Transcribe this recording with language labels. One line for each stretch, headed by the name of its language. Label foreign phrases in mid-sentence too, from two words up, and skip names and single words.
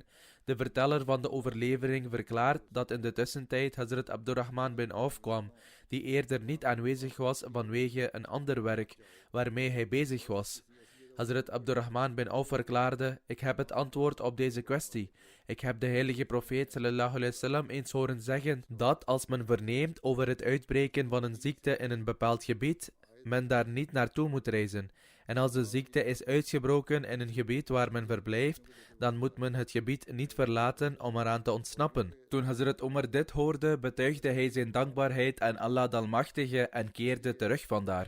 Dutch: De verteller van de overlevering verklaart dat in de tussentijd Hazrat Abdurrahman bin Auf kwam, die eerder niet aanwezig was vanwege een ander werk waarmee hij bezig was. Hazrat Abdurrahman bin Auf verklaarde: ik heb het antwoord op deze kwestie. Ik heb de heilige profeet
Arabic: صلى الله عليه وسلم
Dutch: eens horen zeggen dat als men verneemt over het uitbreken van een ziekte in een bepaald gebied, men daar niet naartoe moet reizen. En als de ziekte is uitgebroken in een gebied waar men verblijft, dan moet men het gebied niet verlaten om eraan te ontsnappen. Toen Hazrat Umar dit hoorde, betuigde hij zijn dankbaarheid aan Allah de Almachtige en keerde terug vandaar.